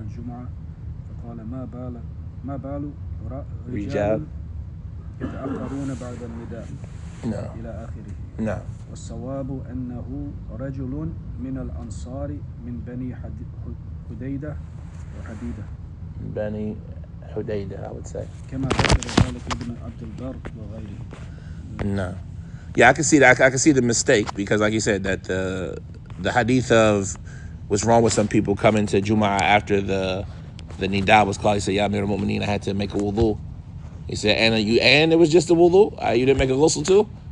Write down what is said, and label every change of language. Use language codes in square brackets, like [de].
[ar] الجمعة فقال ما بال رجال يتأخرون بعد النداء نعم. إلى آخره. نعم. والصواب أنه رجل من الأنصار من بني حديدة وحديدة [en] Bani Hudaydah, I would say. [ar] كما ذكر ذلك ابن عبد البر وغيره. [en] No. Yeah, I can see that. I can see the mistake because, like you said, that the hadith of what's wrong with some people coming to Jum'ah after the Nida was called. He said, "Ya Amir al-Mu'mineen, I had to make a wudu." He said, and it was just a wudu. You didn't make a ghusl too.